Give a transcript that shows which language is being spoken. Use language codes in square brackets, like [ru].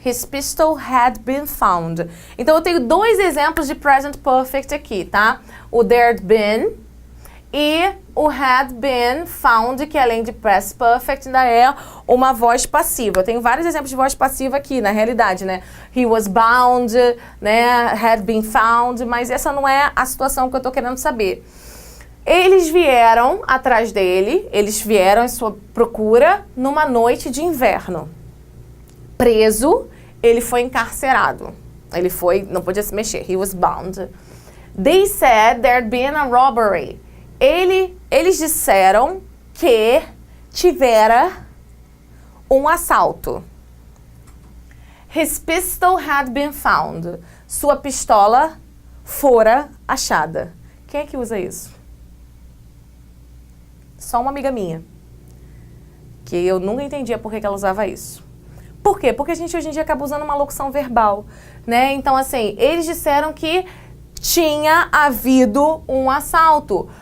[en] His pistol had been found. [pt] Então, eu tenho dois exemplos de present perfect aqui, tá? O there'd been e o had been found, que além de past perfect ainda é uma voz passiva. Eu tenho vários exemplos de voz passiva aqui, na realidade, né? [en] He was bound, [pt] né? Had been found, mas essa não é a situação que eu tô querendo saber. Eles vieram atrás dele, eles vieram em sua procura numa noite de inverno. Preso, ele foi encarcerado. Ele foi, não podia se mexer, [en] he was bound. They said there'd been a robbery. [pt] Eles disseram que tivera um assalto. [en] His pistol had been found. [pt] Sua pistola fora achada. Quem é que usa isso? Só uma amiga minha. Que eu nunca entendia por que ela usava isso. Por quê? Porque a gente hoje em dia acaba usando uma locução verbal, né? Então, assim, eles disseram que tinha havido um assalto.